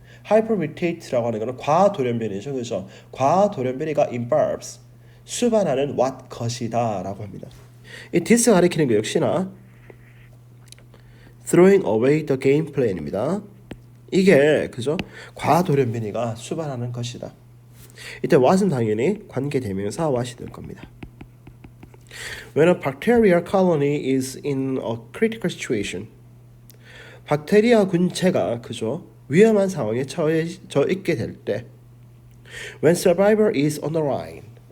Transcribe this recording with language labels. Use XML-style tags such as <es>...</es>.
<ko>hypermutate라고 하는 것은 과돌연변이죠. 그죠? 과돌연변이가 involves 수반하는 what 것이다라고 합니다.</ko> <en>이 this</en> <ko>가리키는 거 역시나</ko> <en>throwing away the game plan입니다.</en> <ko>이게 그죠? 과돌연변이가 수반하는 것이다. 이때 what은 당연히 관계대명사 what이 될 겁니다.</ko> <en>When a bacterial colony is in a critical situation.</en> <ko>박테리아 군체가 그죠? 위험한 상황에 처해 있게 될 때.</ko> <en>When survival is on the line.</en>